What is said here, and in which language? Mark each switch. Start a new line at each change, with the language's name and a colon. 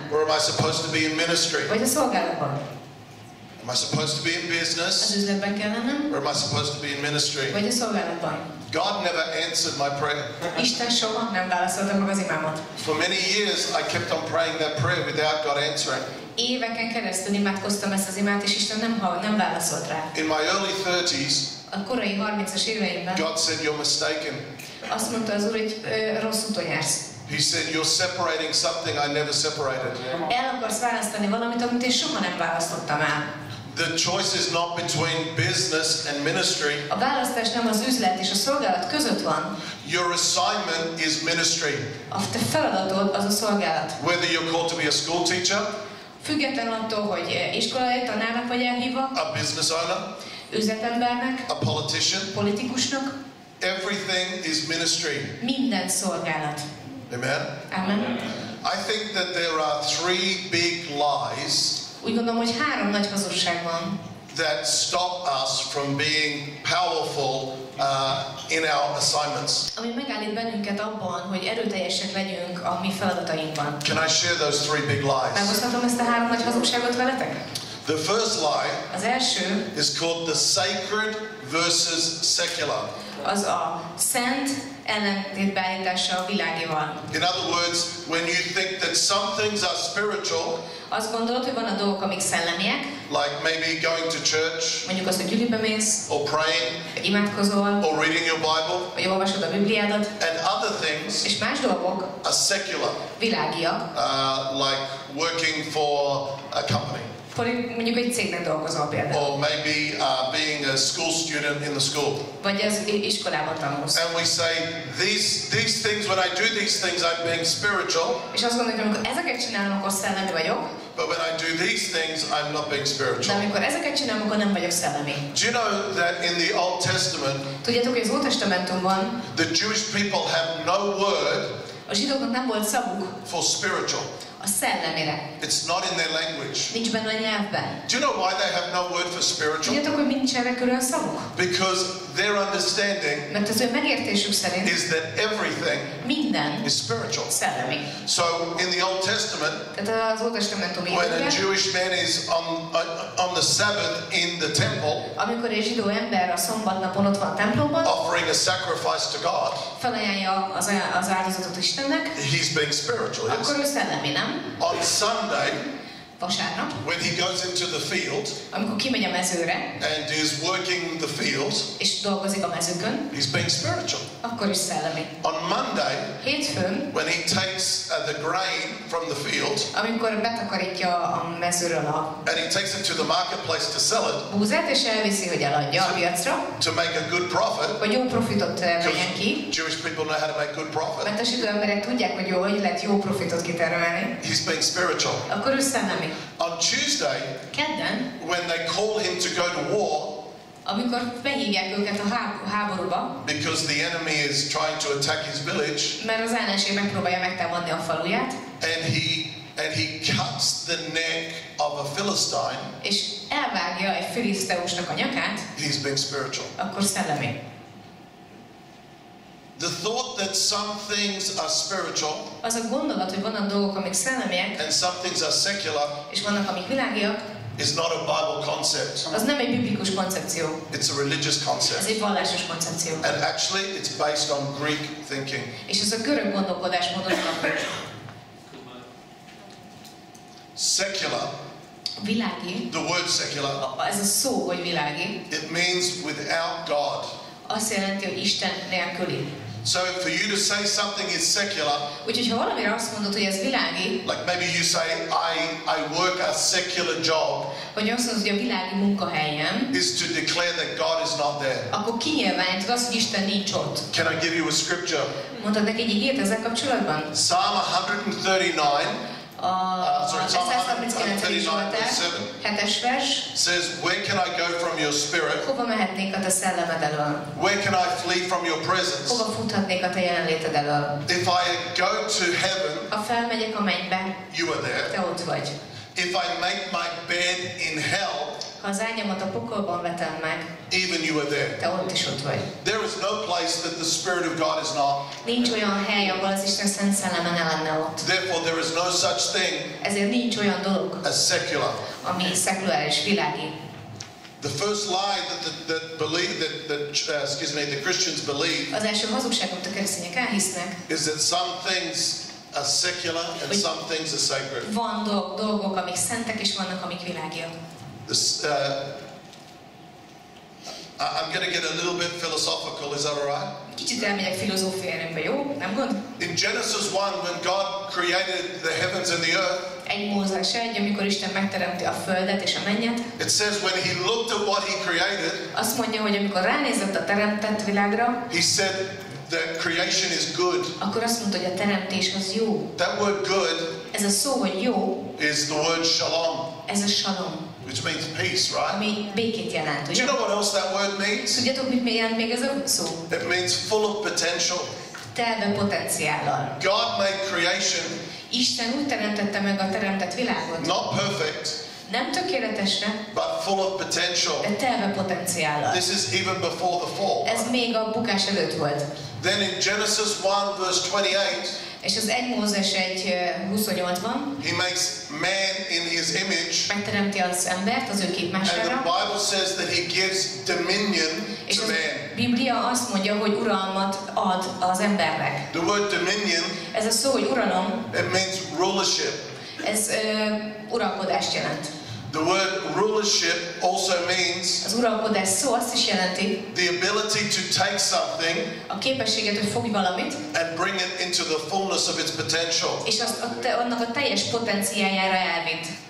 English: or am I supposed to be in ministry?
Hungarian: Vagy a szolgálatban?
English: Am I supposed to be in
Hungarian: Az
English: business
Hungarian: üzletben kell lennem?
English: or am I supposed to be in ministry?
Hungarian: Vagy a szolgálatban?
English: God never answered my prayer.
Hungarian: Isten soha nem válaszolta meg az imámat.
English: For many years I kept on praying that prayer without God answering.
Hungarian: Éveken keresztül imádkoztam ezt az imát, és Isten nem válaszolt rá.
English: In my early 30s,
Hungarian: A korai 30-as éveimben
English: God said, you're mistaken.
Hungarian: azt mondta az Úr, hogy rossz úton jársz.
English: He said, you're separating something I never separated.
Hungarian: El akarsz választani valamit, amit én soha nem választottam el.
English: The choice is not between business and ministry.
Hungarian: A választás nem az üzlet és a szolgálat között van.
English: Your assignment is ministry.
Hungarian: A te feladatod az a szolgálat.
English: Whether you're called to be a school teacher,
Hungarian: Függetlenül attól, hogy iskolai tanárnak vagy elhívva,
English: a business owner,
Hungarian: üzletembernek,
English: a politician,
Hungarian: politikusnak,
English: everything is ministry.
Hungarian: minden szolgálat.
English: Amen?
Hungarian: Amen.
English: I think that there are three big lies
Hungarian: Úgy gondolom, hogy 3 nagy hazugság van,
English: that stop us from being powerful in our assignments.
Hungarian: ami megállít bennünket abban, hogy erőteljesek legyünk a mi feladatainkban.
English: Can I share those three big lies?
Hungarian: Megoszthatom ezt a 3 nagy hazugságot veletek?
English: The first lie
Hungarian: Az első
English: is called the sacred versus secular.
Hungarian: az a szent ellentétbeállítása a világival.
English: In other words, when you think that some things are spiritual,
Hungarian: Azt gondolod, hogy vannak dolgok, amik szellemiek,
English: like maybe going to church
Hungarian: mondjuk azt, hogy gyűlibe mész,
English: or praying
Hungarian: vagy imádkozol,
English: or reading your Bible,
Hungarian: vagy olvasod a Bibliádat,
English: and other things
Hungarian: és más dolgok
English: are secular,
Hungarian: világiak,
English: like working for a company,
Hungarian: mondjuk egy cégnek dolgozol például,
English: or maybe being a school student in the school.
Hungarian: vagy az iskolában tanulsz.
English: And we say, these things, when I do these things, I'm being spiritual,
Hungarian: És azt gondolod, hogy amikor ezeket csinálom, akkor szellemi vagyok,
English: but when I do these things, I'm not being
Hungarian: de
English: spiritual.
Hungarian: amikor ezeket csinálom, akkor nem vagyok szellemi.
English: Do you know that in the Old Testament,
Hungarian: Tudjátok, hogy az Ótestamentumban
English: the Jewish people have no word
Hungarian: a zsidóknak nem volt szavuk
English: for spiritual?
Hungarian: a szellemire.
English: It's not in their language.
Hungarian: Nincs benne a nyelvben.
English: Do you know why they have no word for spiritual?
Hungarian: Tudjátok, hogy nincs erre külön szavuk?
English: Because their understanding
Hungarian: Mert az ő megértésük szerint
English: is that everything
Hungarian: minden
English: is spiritual.
Hungarian: szellemi.
English: So in the Old Testament,
Hungarian: Tehát az Ótestamentumi
English: when a
Hungarian: időkben,
English: Jewish man is on the Sabbath in the temple,
Hungarian: amikor egy zsidó ember a szombatnapon ott van a templomban,
English: offering a sacrifice to God,
Hungarian: felajánlja az áldozatot Istennek,
English: he's being spiritual. Yes?
Hungarian: akkor ő szellemi, nem?
English: On Sunday,
Hungarian: Vasárnap,
English: when he goes into the field
Hungarian: amikor kimegy a mezőre,
English: and is working the fields,
Hungarian: és dolgozik a mezőkön,
English: he's being spiritual.
Hungarian: akkor is szellemi.
English: On Monday,
Hungarian: Hétfőn,
English: when he takes the grain from the field
Hungarian: amikor betakarítja a mezőről a
English: and he takes it to the marketplace to sell it,
Hungarian: búzát, és elviszi, hogy eladja a piacra,
English: to make a good profit,
Hungarian: hogy jó profitot vegyen
English: because
Hungarian: ki,
English: Jewish people know how to make good profit,
Hungarian: mert a zsidó emberek tudják, hogy jó, hogy lehet jó profitot kitermelni,
English: he's being spiritual.
Hungarian: akkor ő szellemi.
English: On Tuesday,
Hungarian: Kedden,
English: when they call him to go to war,
Hungarian: amikor behívják őket a háborúba,
English: because the enemy is trying to attack his village,
Hungarian: mert az ellenség megpróbálja megtámadni a faluját,
English: and he cuts the neck of a Philistine,
Hungarian: és elvágja egy filiszteusnak a nyakát,
English: he's being spiritual.
Hungarian: akkor szellemi.
English: The thought that some things are spiritual
Hungarian: Az a gondolat, hogy vannak dolgok, amik szellemiek,
English: and some things are secular
Hungarian: és vannak, amik világiak,
English: is not a Bible concept.
Hungarian: az nem egy biblikus koncepció.
English: It's a religious
Hungarian: Ez
English: concept.
Hungarian: egy vallásos koncepció.
English: And actually, it's based on Greek thinking.
Hungarian: És ez a görög gondolkodásmódon alapul.
English: Secular,
Hungarian: Világi,
English: the word secular,
Hungarian: ez a szó, hogy világi,
English: it means without God.
Hungarian: azt jelenti, hogy Isten nélküli.
English: So for you to say something is secular,
Hungarian: Úgyhogy ha valamire azt mondod, hogy ez világi,
English: like maybe you say, I work a secular job,
Hungarian: vagy azt mondod, hogy a világi munkahelyem,
English: is to declare that God is not there.
Hungarian: akkor kinyilvánítod azt, hogy Isten nincs ott.
English: Can I give you a scripture?
Hungarian: Mondtad neki egy igét ezzel kapcsolatban?
English: Psalm 139,
Hungarian: A
English: sorry, Psalm 139. 139,
Hungarian: Zsoltár,
English: verse 7
Hungarian: 7-es vers.
English: says, where can I go from your spirit?
Hungarian: Hova mehetnék a te szellemed elől?
English: Where can I flee from your presence?
Hungarian: Hova futhatnék a te jelenléted elől?
English: If I go to heaven,
Hungarian: Ha felmegyek a mennybe,
English: you are there.
Hungarian: te ott vagy.
English: If I make my bed in hell,
Hungarian: Ha az ágyamat a pokolban vetem meg,
English: even you are there.
Hungarian: te ott is ott vagy.
English: There is no place that the Spirit of God is not.
Hungarian: Nincs olyan hely, ahol az Isten szent szelleme ne lenne ott.
English: Therefore, there is no such thing
Hungarian: Ezért nincs olyan dolog,
English: as secular.
Hungarian: ami szekuláris, világi.
English: The first lie that Christians believe
Hungarian: Az első hazugság, amit a keresztények elhisznek,
English: is that some things are secular and some things are sacred.
Hungarian: van dolgok, amik szentek, és vannak, amik világiak.
English: I'm going to get a little bit philosophical, is that all right?
Hungarian: Kicsit elmegyek filozófiájába, jó? Nem gond?
English: In Genesis 1, when God created the heavens and the earth,
Hungarian: Egy Mózes 1, amikor Isten megteremti a földet és a mennyet,
English: it says when he looked at what he created,
Hungarian: azt mondja, hogy amikor ránézett a teremtett világra,
English: he said that creation is good.
Hungarian: akkor azt mondta, hogy a teremtés az jó.
English: That word good
Hungarian: Ez a szó, hogy jó,
English: is the word shalom,
Hungarian: ez a shalom,
English: which means peace, right?
Hungarian: ami békét jelent.
English: Do
Hungarian: Ugye?
English: you know what else that word means?
Hungarian: Tudjátok, mit jelent még ez a szó?
English: It means full of potential.
Hungarian: Telve potenciállal.
English: God made creation
Hungarian: Isten úgy teremtette meg a teremtett világot,
English: not perfect,
Hungarian: nem tökéletesre,
English: but full of potential.
Hungarian: de telve potenciállal.
English: This is even before the fall.
Hungarian: Ez még a bukás előtt volt.
English: Then in Genesis 1 verse 28,
Hungarian: És az 1 Mózes 1:28-ban
English: he makes man in his image,
Hungarian: megteremti az embert az ő
English: and the
Hungarian: képmására,
English: Bible says that he gives dominion
Hungarian: és
English: to
Hungarian: a
English: man.
Hungarian: Biblia azt mondja, hogy uralmat ad az embernek.
English: The word dominion,
Hungarian: Ez a szó, hogy uralom,
English: it means rulership.
Hungarian: ez uralkodást jelent.
English: The word rulership also means
Hungarian: Az uralkodás szó azt is jelenti,
English: the ability to take something
Hungarian: a képességet, hogy fogj valamit,
English: and bring it into the fullness of its potential.
Hungarian: és azt annak a teljes potenciáljára elvitt.